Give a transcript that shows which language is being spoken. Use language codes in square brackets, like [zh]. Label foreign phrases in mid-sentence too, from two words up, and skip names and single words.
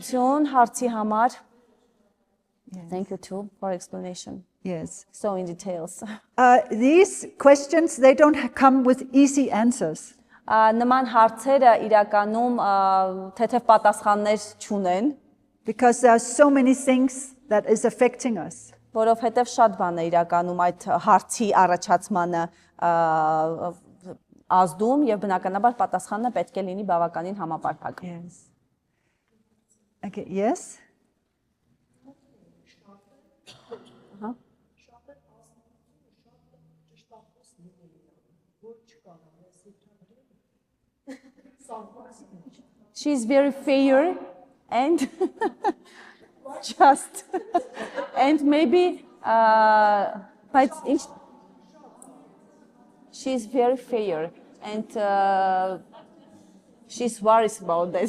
[hy] Շնորհակալություն հարցի համար։ [en] Thank you too for explanation. Yes. So in details. These questions, they don't come with easy answers. [hy] Նման հարցերը իրականում թեթև պատասխաններ չունեն, [en] Because there are so many things that is affecting us. [hy] որովհետև շատ բան է իրականում այդ հարցի առաջացմանը ազդում եւ բնականաբար պատասխանը պետք է լինի բավականին համապարփակ։ [en] Yes. Okay, yes? She's very fair and just and maybe but she's very fair and she's worried about that.